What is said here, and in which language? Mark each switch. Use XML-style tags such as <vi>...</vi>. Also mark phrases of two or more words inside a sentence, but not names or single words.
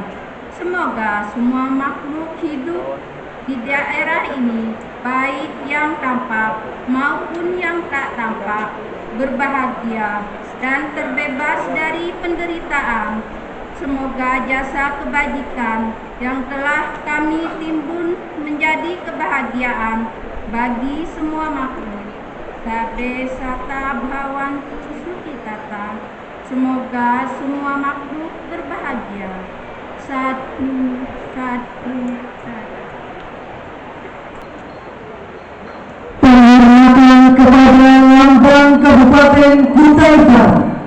<id>Semoga semua makhluk hidup di daerah ini, baik yang tampak maupun yang tak tampak, berbahagia dan terbebas dari penderitaan. Semoga jasa kebajikan yang telah kami timbun menjadi kebahagiaan bagi semua makhluk.</id> <pi>Sabe sata bhawantu sukhita.</pi> <id>Semoga semua makhluk berbahagia.</id> <pi>Satu, satu, satu.</pi> <id>Penghormatan kepada Lambang Kabupaten Kutai Barat.</id>